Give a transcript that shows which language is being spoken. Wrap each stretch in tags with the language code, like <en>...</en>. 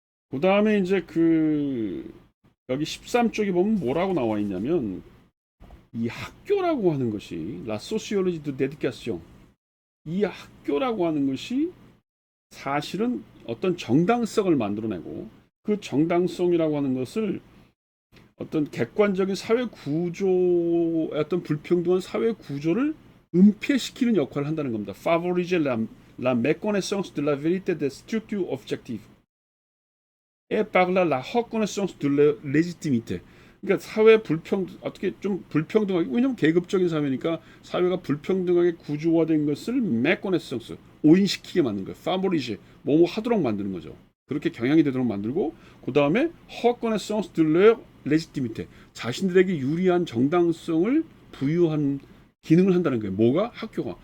<ko>그 다음에 이제 그 여기 13쪽에 보면 뭐라고 나와 있냐면 이 학교라고 하는 것이</ko> <fr>La sociologie de l'éducation,</fr> <ko>이 학교라고 하는 것이 사실은 어떤 정당성을 만들어내고 그 정당성이라고 하는 것을 어떤 객관적인 사회 구조의 어떤 불평등한 사회 구조를 은폐시키는 역할을 한다는 겁니다.</ko> <fr>Favoriser la méconnaissance de la vérité des structures objectives et par là la reconnaissance de leur légitimité.</fr> <ko>그러니까 사회 어떻게 좀 불평등하게, 왜냐면 계급적인 사회니까 사회가 불평등하게 구조화된 것을 méconnaissance, 오인시키게 만드는 거예요. Favoriser, 뭐뭐 하도록 만드는 거죠. 그렇게 경향이 되도록 만들고, 그 다음에</ko> <fr>reconnaissance de leur légitimité,</fr> <ko>자신들에게 유리한 정당성을 부유한 기능을 한다는 거예요. 뭐가? 학교가.</ko>